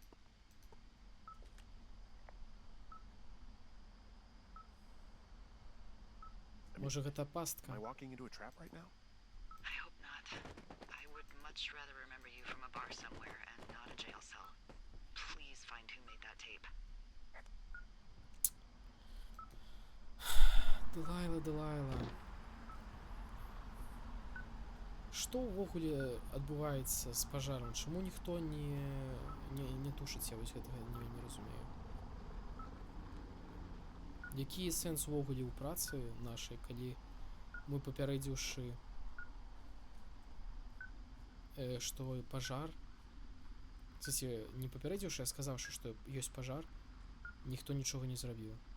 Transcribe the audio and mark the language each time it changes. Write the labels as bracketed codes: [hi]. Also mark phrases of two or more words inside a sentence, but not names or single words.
[be] Може гэта [en] am [be] пастка? [en] I walking into a trap right now? I hope not. I would much rather remember you from a bar somewhere and not a jail cell. Please find who made that tape. [be] Делайла. Што ўвогуле адбываецца з пажарам? Чаму ніхто не тушыць? Я вось гэтага не вельмі разумею. Які сэнс увогуле ў працы нашай, калі мы папярэдзіўшы, што пажар, кстати, не папярэдзіўшы, а сказаўшы, што ёсць пажар, ніхто нічога не зрабіў.